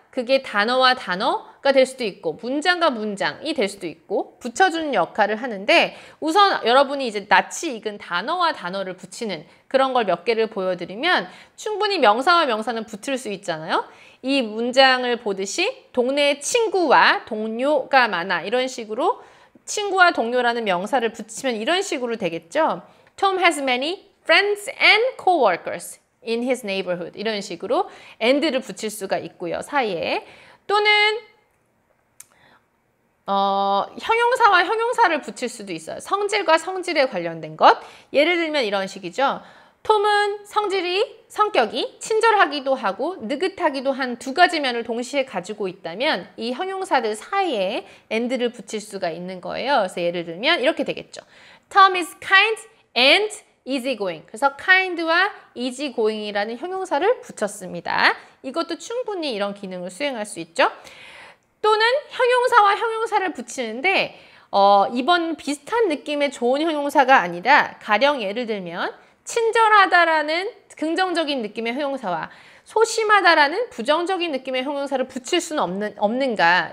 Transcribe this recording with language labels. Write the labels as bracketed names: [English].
[Korean] 그게 단어와 단어가 될 수도 있고 문장과 문장이 될 수도 있고 붙여주는 역할을 하는데 우선 여러분이 이제 낯이 익은 단어와 단어를 붙이는 그런 걸 몇 개를 보여드리면 충분히 명사와 명사는 붙을 수 있잖아요. 이 문장을 보듯이 동네에 친구와 동료가 많아 이런 식으로 친구와 동료라는 명사를 붙이면 이런 식으로 되겠죠. [English] Tom has many friends and co-workers in his neighborhood [Korean] 이런 식으로 and를 붙일 수가 있고요. 사이에 또는 형용사와 형용사를 붙일 수도 있어요. 성질과 성질에 관련된 것. 예를 들면 이런 식이죠. 톰은 성격이 친절하기도 하고 느긋하기도 한 두 가지 면을 동시에 가지고 있다면 이 형용사들 사이에 and를 붙일 수가 있는 거예요. 그래서 예를 들면 이렇게 되겠죠. [English] Tom is kind and easygoing. [Korean] 그래서 kind와 easygoing이라는 형용사를 붙였습니다. 이것도 충분히 이런 기능을 수행할 수 있죠. 또는 형용사와 형용사를 붙이는데 이번 비슷한 느낌의 좋은 형용사가 아니라 가령 예를 들면 친절하다라는 긍정적인 느낌의 형용사와 소심하다라는 부정적인 느낌의 형용사를 붙일 수는 없는가?